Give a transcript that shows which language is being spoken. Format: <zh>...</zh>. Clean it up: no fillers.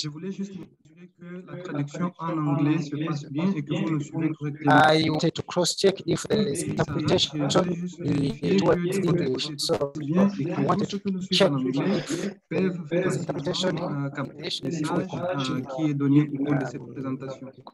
<fr>Je voulais juste m'assurer que la traduction en anglais se passe bien et que vous nous suivez correctement.</fr> <en>I wanted to cross-check if there is interpretation towards English. So I wanted to check if there is interpretation</en> <fr>Message qui est donné au cours de cette présentation.</fr>